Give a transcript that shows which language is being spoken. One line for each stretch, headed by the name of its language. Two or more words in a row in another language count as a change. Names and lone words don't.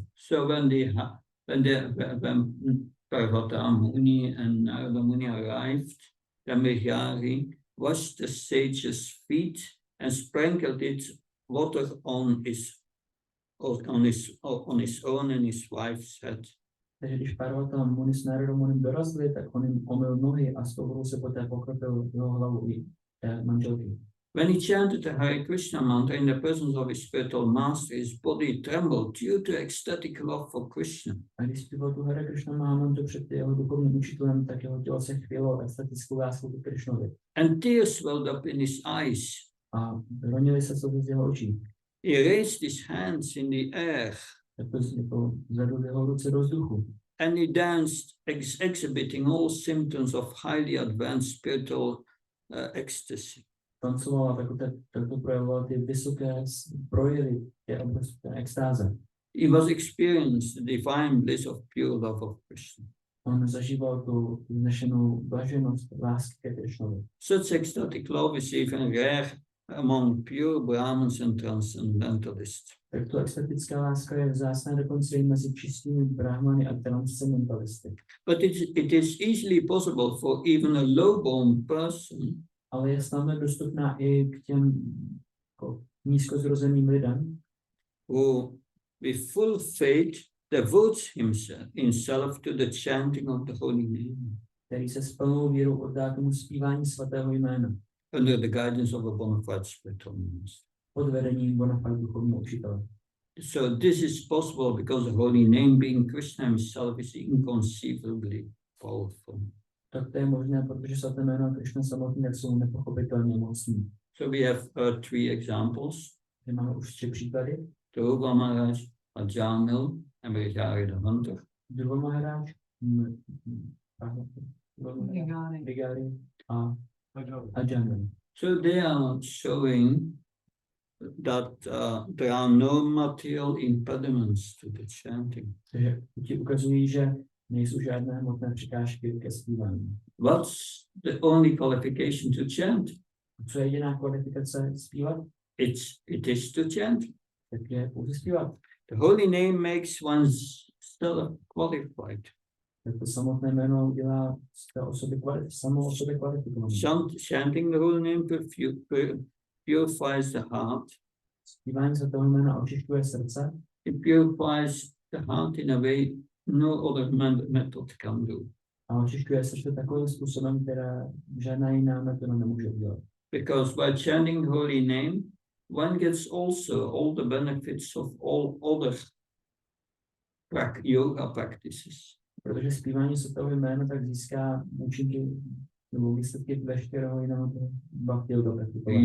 English: So when Parvata Muni and Narada Muni arrived, the Mihari washed the sage's feet and sprinkled it water on his own and his wife's head.
Czech: Takže když Parvata Muni s Narada Munim dorazili, tak on jim omyl nohy a s tou vodou se poté pokropil jeho hlavu i manželky.
English: When he chanted the Hare Krishna mantra in the presence of his spiritual master, his body trembled due to ecstatic love for Krishna.
Czech: A když zpíval tu Hare Krishna Mahamantru před jeho duchovním učitelem, tak jeho tělo se chvělo extatickou láskou k Krishnovi.
English: And tears welled up in his eyes.
Czech: A ronily se slzy z jeho očí.
English: He raised his hands in the air
Czech: jako zvedl jeho ruce do vzduchu.
English: And he danced, exhibiting all symptoms of highly advanced spiritual ecstasy.
Czech: Tancoval a tak to projevoval ty vysoké projevy té obrovské extáze.
English: He was experiencing the divine bliss of pure love of Krishna.
Czech: On zažíval tu vznešenou blaženost lásky ke Krishnovi.
English: Such ecstatic love is even rare among pure Brahmins and transcendentalists.
Czech: Tak to extatická láska je vzácná dokonce i mezi čistými brahmany a transcendentalisty.
English: But it is easily possible for even a low-born person
Czech: Ale je snadno dostupná i k těm nízkozrozeným lidem,
English: who with full faith devotes himself to the chanting of the holy name
Czech: který se s plnou vírou oddá tomu zpívání svatého jména
English: under the guidance of a bona fide spiritual master.
Czech: pod vedením bona fide duchovního učitele.
English: So this is possible because the holy name, being Krishna himself, is inconceivably powerful.
Czech: Tak to je možné, protože svaté jméno Krishna samotné jsou nepochopitelně mocní.
English: So we have three examples.
Czech: My máme už 3 příklady.
English: Dhruva Maharaj, Ajamil, and Brigari the Hunter.
Czech: Dhruva Maharaj, Brigari a Ajamil.
English: So they are showing that there are no material impediments to the chanting.
Czech: Takže ti ukazují, že nejsou žádné hmotné překážky ke zpívání.
English: What's the only qualification to chant?
Czech: Co je jediná kvalifikace zpívat?
English: It is to chant.
Czech: Tak je pouze zpívat.
English: The holy name makes one still qualified.
Czech: Tak to samotné jméno dělá z té osoby samou o sobě kvalifikovanou.
English: Chanting the holy name purifies the heart.
Czech: Zpívání svatého jména očišťuje srdce.
English: It purifies the heart in a way no other method can do.
Czech: A očišťuje srdce takovým způsobem, která žádná jiná metoda nemůže udělat.
English: Because by chanting the holy name, one gets also all the benefits of all other yoga practices.
Czech: Protože zpívání svatého jména tak získá účinky nebo výsledky veškerého jiného bhakti yoga praktikování.